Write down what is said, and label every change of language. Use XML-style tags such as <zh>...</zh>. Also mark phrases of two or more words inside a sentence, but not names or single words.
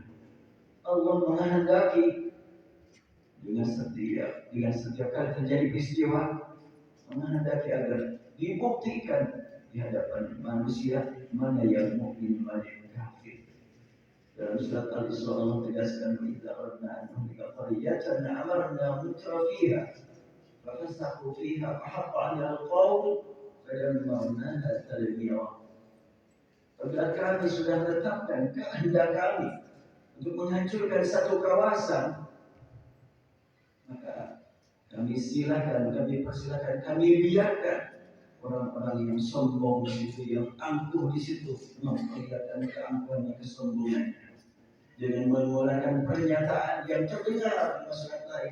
<ms>Allah menghendaki dengan setiap kali terjadi peristiwa menghendaki agar dibuktikan di hadapan manusia mana yang mukmin, mana yang kafir. Dalam surat Al-Isra Allah tegaskan kita</ms> <ar>أردنا أن نهلك قرية أمرنا مترفيها ففسقوا فيها فحق عليها القول فدمرناها تدميرا.</ar> <ms>Apabila kami sudah menetapkan kehendak kami untuk menghancurkan satu kawasan, maka kami persilakan, kami biarkan orang-orang yang sombong di situ, yang angkuh di situ, memperlihatkan keangkuhannya, kesombongannya dengan mengeluarkan pernyataan yang terdengar di masyarakat lain.</ms>